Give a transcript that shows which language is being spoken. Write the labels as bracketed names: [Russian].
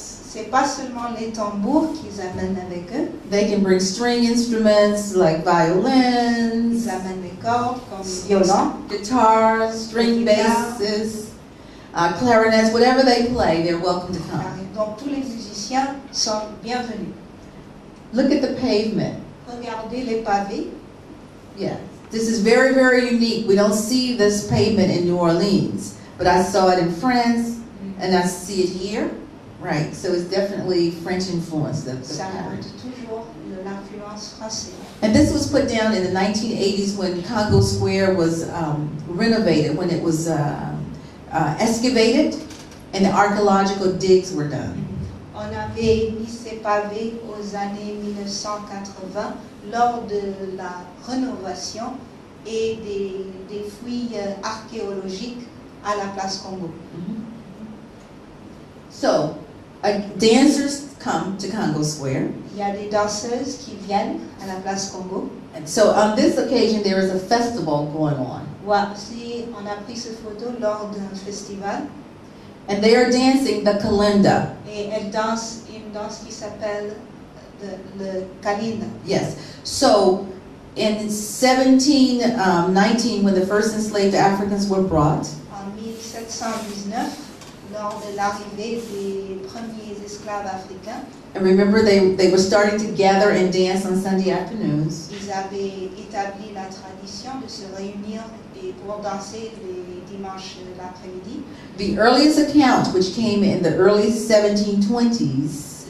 [French] c'est pas seulement les tambours qu'ils amènent avec eux, [English] They can bring string instruments like violins, [French] ils amènent les cordes comme les violons, [English] guitars, string basses, clarinets, whatever they play, they're welcome to come. [French] donc tous les musiciens sont bienvenus. [English] Look at the pavement. [French] Regardez les pavés. [English] Yeah, this is very, very unique. We don't see this pavement in New Orleans, but I saw it in France, and I see it here. Right, so it's definitely French influence. The [French] Ça [English] pattern. [French] montre toujours l'influence française. [English] And this was put down in the 1980s when Congo Square was renovated, when it was excavated, and the archaeological digs were done. [French] On avait mis ces pavés aux années 1980 lors de la rénovation et des fouilles archéologiques à la place Congo. [English] So, dancers come to Congo Square. [French] Il y a des danseuses qui viennent à la place Congo. [English] And so on this occasion, there is a festival going on. [French] Voici, on a pris cette photo lors d'un festival [English] And they are dancing the kalinda. [French] et elles dansent une danse qui s'appelle le kalinda. [English] Yes. So, in 1719, when the first enslaved Africans were brought, [French] En 1719, lors de l'arrivée des premiers esclaves africains, [English] and remember they were starting to gather and dance on Sunday afternoons. [French] ils avaient établi la tradition de se réunir et pour danser les dimanches l'après-midi. [English] The earliest account, which came in the early 1720s,